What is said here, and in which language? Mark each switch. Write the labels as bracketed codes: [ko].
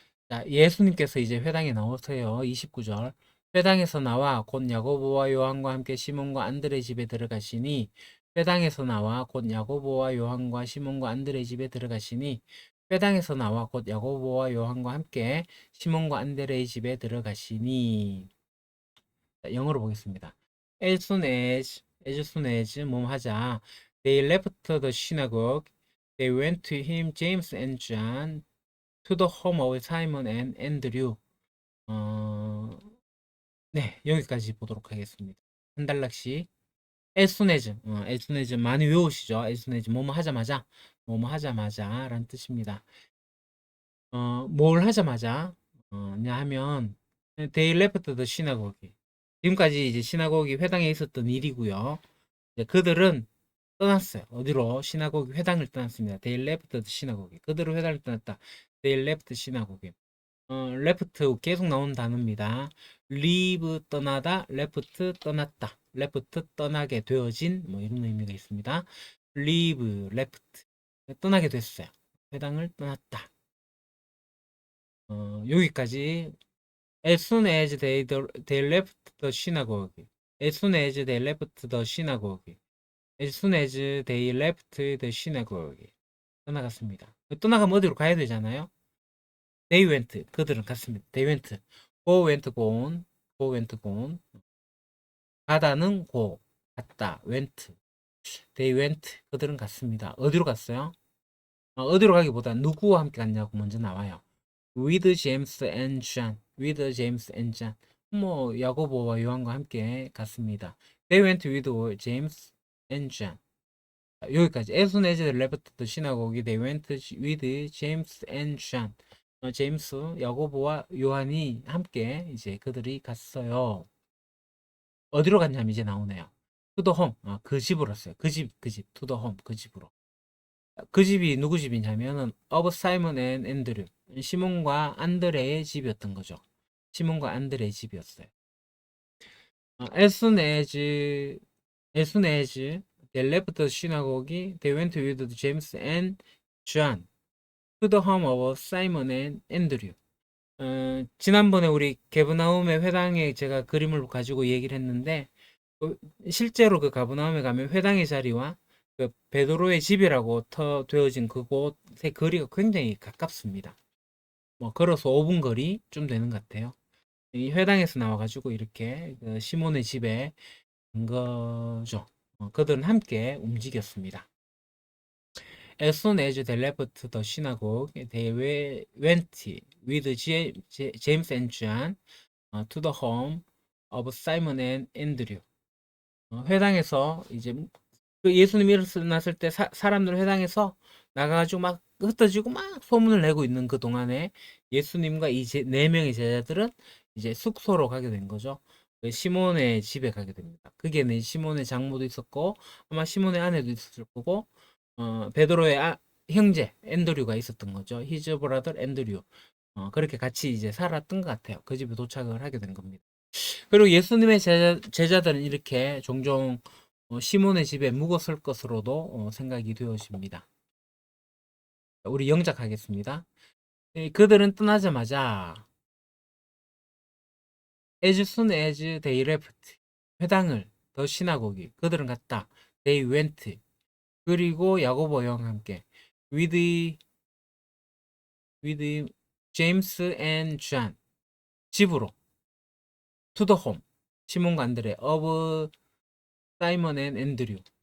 [ko] 자, 예수님께서 이제 회당에 나오세요. 29절. 회당에서 나와 곧 야고보와 요한과 함께 시몬과 안드레 집에 들어가시니, 회당에서 나와 곧 야고보와 요한과 시몬과 안드레 집에 들어가시니, 회당에서 나와 곧 야고보와 요한과 함께 시몬과 안드레 집에 들어가시니. 자, 영어로 보겠습니다. [en] as soon as [ko] 뭐뭐 하자, [en] they left the synagogue, they went to him, James and John, to the home of Simon and Andrew. [ko] 네, 여기까지 보도록 하겠습니다. 한 단락씩. [en] as soon as [ko] 많이 외우시죠? [en] as soon as [ko] 뭐뭐 하자마자, 뭐뭐 하자마자 라는 뜻입니다. 뭘 하자마자 냐 하면 [en] they left the synagogue. [ko] 지금까지 이제 시나고기 회당에 있었던 일이고요. 이제 그들은 떠났어요. 어디로? 시나고기 회당을 떠났습니다. [en] They left the synagogue. [ko] 그들은 회당을 떠났다. [en] They left synagogue. [ko] left 계속 나오는 단어입니다. leave 떠나다, left 떠났다, left 떠나게 되어진 뭐 이런 의미가 있습니다. leave, left 떠나게 됐어요. 회당을 떠났다. 여기까지 [en] as soon as they left the synagogue. as soon as they left the synagogue. as soon as they left the synagogue. [ko] 떠나갔습니다. 떠나가면 어디로 가야 되잖아요. [en] They went. [ko] 그들은 갔습니다. [en] They went. Go went gone. Go went gone. [ko] 가다는 [en] go. [ko] 갔다. [en] went. They went. 그들은 갔습니다. [ko] 어디로 갔어요? 어디로 가기보다 누구와 함께 갔냐고 먼저 나와요. [en] With James and John. With James and John. [ko] 뭐 야고보와 요한과 함께 갔습니다. [en] They went with James and John. [ko] 여기까지. [en] As soon as they left the synagogue, they went with James and John. [ko] 제임스, 야고보와 요한이 함께 이제 그들이 갔어요. 어디로 갔냐면 이제 나오네요. [en] 투더 홈, [ko] 그 집으로 왔어요. 투더 홈, 그 집으로. 그 집이 누구 집이냐면은 [en] of Simon and Andrew, [ko] 시몬과 안드레의 집이었던 거죠. 시몬과 안드레의 집이었어요. [en] As soon as they left the synagogue, they went with James and John to the home of Simon and Andrew. [ko] 지난번에 우리 개브나움의 회당에 제가 그림을 가지고 얘기를 했는데, 실제로 그 가브나움에 가면 회당의 자리와 그 베드로의 집이라고 되어진 그곳의 거리가 굉장히 가깝습니다. 뭐 걸어서 5분 거리 좀 되는 것 같아요. 이 회당에서 나와가지고 이렇게 그 시몬의 집에 간 거죠. 그들은 함께 움직였습니다. [en] As soon as they left the synagogue, they went with James and John to the home of Simon and Andrew. [ko] 회당에서 이제 그 예수님이 일어났을 때 사람들 회당에서 나가가지고 막 흩어지고 막 소문을 내고 있는 그 동안에 예수님과 이 네 명의 제자들은 이제 숙소로 가게 된 거죠. 그 시몬의 집에 가게 됩니다. 그게 시몬의 장모도 있었고 아마 시몬의 아내도 있었을 거고 베드로의 형제 앤드류가 있었던 거죠. [en] 히즈 브라더 앤드류. [ko] 그렇게 같이 이제 살았던 것 같아요. 그 집에 도착을 하게 된 겁니다. 그리고 예수님의 제자들은 이렇게 종종 시몬의 집에 묵었을 것으로도 생각이 되어집니다. 우리 영작하겠습니다. 그들은 떠나자마자 [en] as soon as they left [ko] 회당을 더 시나고기 그들은 갔다. [en] they went [ko] 그리고 야고보 형과 함께 [en] with James and John [ko] 집으로 [en] to the home [ko] 시몬과 안드레 [en] of Simon and Andrew.